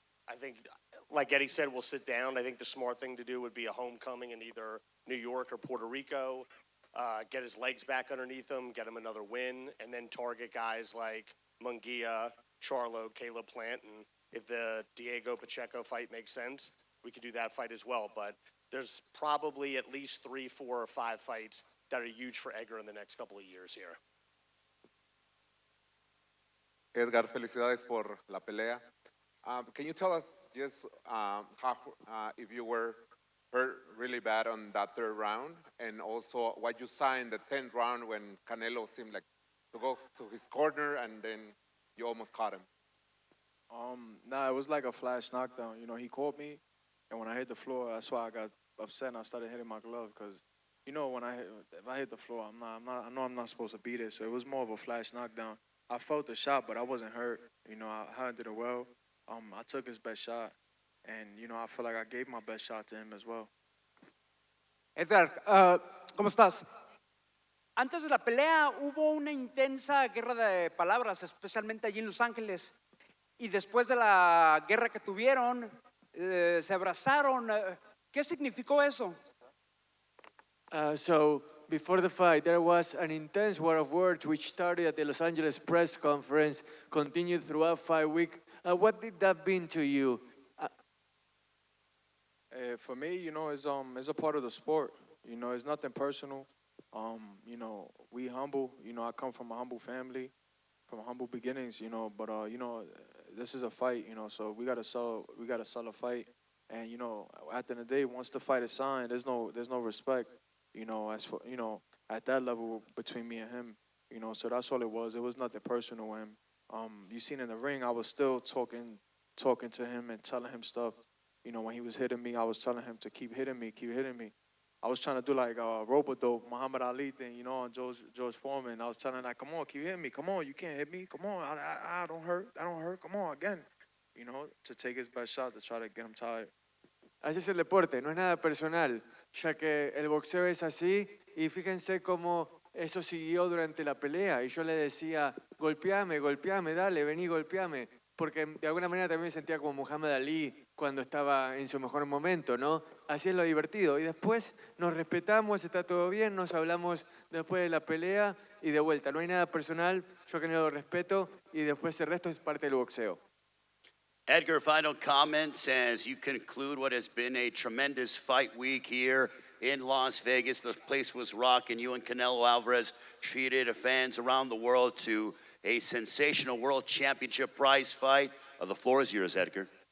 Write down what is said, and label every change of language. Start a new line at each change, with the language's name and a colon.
English: I think, like Eddie said, we'll sit down. I think the smart thing to do would be a homecoming in either New York or Puerto Rico, get his legs back underneath him, get him another win, and then target guys like Munguia, Charlo, Caleb Plant, and if the Diego Pacheco fight makes sense, we could do that fight as well. But there's probably at least 3, 4, or 5 fights that are huge for Edgar in the next couple of years here.
Spanish: Edgar, felicidades por la pelea.
English: Can you tell us just how, if you were hurt really bad on that third round, and also what you saw in the 10th round when Canelo seemed like to go to his corner and then you almost caught him? Nah, it was like a flash knockdown. You know, he caught me, and when I hit the floor, that's why I got upset and I started hitting my glove because, you know, if I hit the floor, I know I'm not supposed to beat it. So it was more of a flash knockdown. I felt the shot, but I wasn't hurt. You know, I handled it well. I took his best shot, and you know, I feel like I gave my best shot to him as well.
Spanish: Edgar, ¿cómo estás? Antes de la pelea hubo una intensa guerra de palabras, especialmente allí en Los Ángeles. Y después de la guerra que tuvieron, se abrazaron. ¿Qué significó eso?
English: So before the fight, there was an intense war of words which started at the Los Angeles press conference, continued throughout 5 weeks. What did that mean to you? For me, you know, it's a part of the sport. You know, it's nothing personal. You know, we humble. You know, I come from a humble family, from humble beginnings. You know, but you know, this is a fight. You know, so we gotta sell a fight. And you know, at the end of the day, once the fight is signed, there's no respect. You know, as for, you know, at that level between me and him. You know, so that's all it was. It was nothing personal with him. You seen in the ring, I was still talking to him and telling him stuff. You know, when he was hitting me, I was telling him to keep hitting me. I was trying to do like a rope-a-dope, Muhammad Ali thing, you know, on George Foreman. I was telling him, like, come on, keep hitting me. Come on, you can't hit me. Come on, I don't hurt. Come on, again. You know, to take his best shot to try to get him tired.
Spanish: Así es el deporte, no es nada personal, ya que el boxeo es así y fíjense cómo eso siguió durante la pelea y yo le decía, golpeame, dale, vení, golpeame, porque de alguna manera también me sentía como Muhammad Ali cuando estaba en su mejor momento, ¿no? Así es lo divertido y después nos respetamos, está todo bien, nos hablamos después de la pelea y de vuelta, no hay nada personal, yo que no lo respeto y después el resto es parte del boxeo.
English: Edgar, final comments as you conclude what has been a tremendous fight week here in Las Vegas. The place was rocking. You and Canelo Alvarez treated fans around the world to a sensational world championship prize fight. The floor is yours, Edgar.